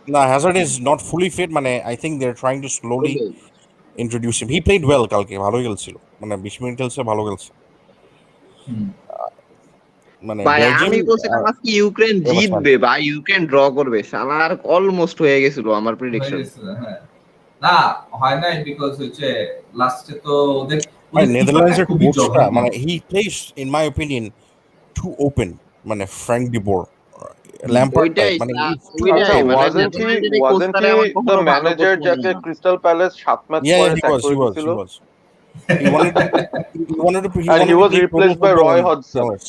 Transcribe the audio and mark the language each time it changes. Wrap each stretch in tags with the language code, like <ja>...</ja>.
<en>না, Hazard is not fully fit. I think they're trying to slowly introduce him. He played well</en> <bn>কালকে, ভালো খেলছিল। 20 minute খেলছে, ভালো খেলছে। আমি বলছিলাম আজকে ইউক্রেন জিতবে বা ইউক্রেন ড্র করবে। শালার অলমোস্ট হয়ে গেছিল আমার প্রেডিকশন। না হয় নাই, বিকজ হচ্ছে লাস্টে তো ওদের নেদারল্যান্ডসের কোচটা</bn> <en>he plays in my opinion too open, Frank de Boer, Lampard type, wasn't he the manager</en> <bn>যাকে ক্রিস্টাল প্যালেস 7 ম্যাচ পরে</bn> <en>he was he wanted to and he was replaced by Roy Hodgson.</en>